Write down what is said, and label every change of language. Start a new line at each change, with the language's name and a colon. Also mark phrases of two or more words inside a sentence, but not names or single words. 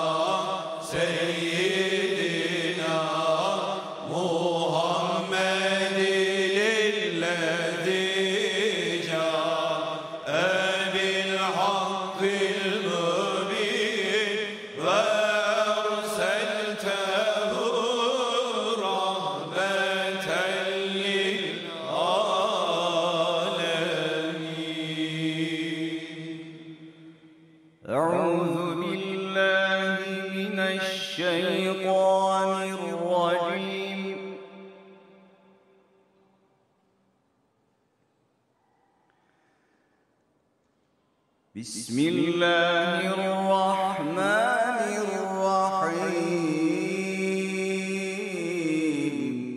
Arabic: سيدنا محمد الذي جاء بالحق المبين وأرسلته رحمة للعالمين. أعوذ بالله من الشيطان الرجيم. بسم الله الرحمن الرحيم.